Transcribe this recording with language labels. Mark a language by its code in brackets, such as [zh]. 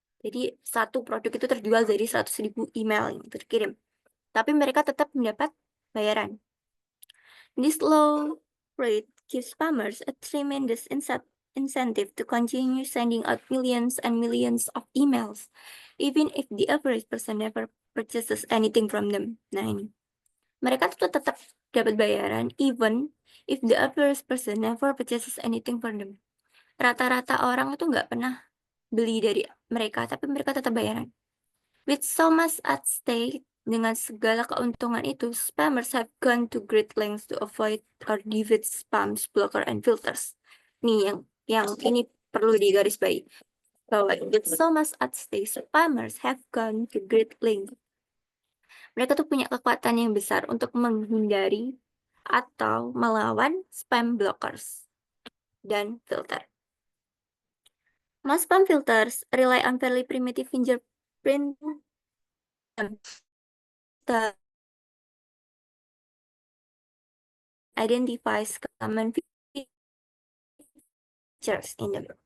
[id] Jadi satu produk itu terjual dari 100.000 email yang terkirim. Tapi mereka tetap mendapat bayaran. [en] This low rate gives spammers a tremendous incentive to continue sending out millions and millions of emails, even if the average person never purchases anything from them. [id] Nah ini, mereka tuh tetap dapat bayaran, [en] even if the average person never purchases anything from them. [id] Rata-rata orang itu nggak pernah beli dari mereka, tapi mereka tetap bayaran. [en] With so much at stake, [id] dengan segala keuntungan itu, [en] spammers have gone to great lengths to avoid or defeat spams, blocker, and filters. [id] Nih yang ini perlu digarisbawahi. Bahwa [en] with so much at stake, spammers have gone to great lengths. [id] Mereka tuh punya kekuatan yang besar untuk menghindari atau melawan spam blockers dan filter. [en] Most spam filters rely on fairly primitive fingerprint that identifies common features in them.